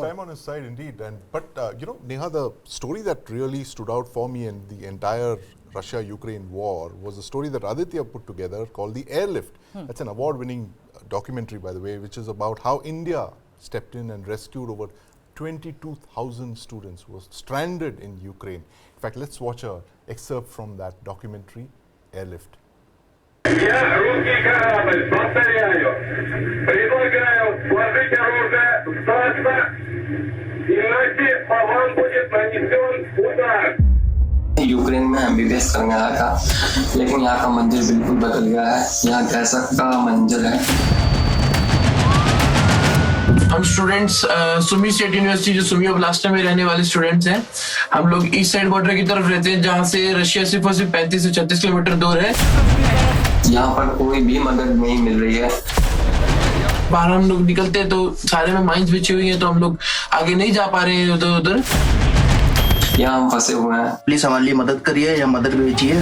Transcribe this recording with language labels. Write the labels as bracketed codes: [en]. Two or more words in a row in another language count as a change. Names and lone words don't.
[en] Yes, time on his side indeed. But Neha, the story that really stood out for me in the entire Russia-Ukraine war was a story that Aditya put together called The Airlift. That's an award-winning documentary, by the way, which is about how India stepped in and rescued over 22,000 students who were stranded in Ukraine. In fact, let's watch an excerpt from that documentary, Airlift. [ru] Я русский корабль, повторяю, предлагаю сложить оружие, сдаться, иначе по вам будет нанесен удар. [hi] यूक्रेन में एमबीबीएस करने आया था, लेकिन यहाँ का मंजर बिल्कुल बदल गया है। यहाँ कैसा का मंजर है। हम स्टूडेंट्स सुमी स्टेट यूनिवर्सिटी जो सुमी ओब्लास्ट में रहने वाले स्टूडेंट्स हैं, हम लोग [en] east side border [hi] की तरफ रहते हैं, जहाँ से रशिया सिर्फ 35 से 36 किलोमीटर दूर है। यहाँ पर कोई भी मदद नहीं मिल रही है। बाहर हम लोग निकलते हैं तो सारे में माइंस बिछी हुई हैं, तो हम लोग आगे नहीं जा पा रहे हैं उधर। यहाँ हम फंसे हुए हैं। प्लीज हमारे लिए मदद करिए या मदद भेजिए।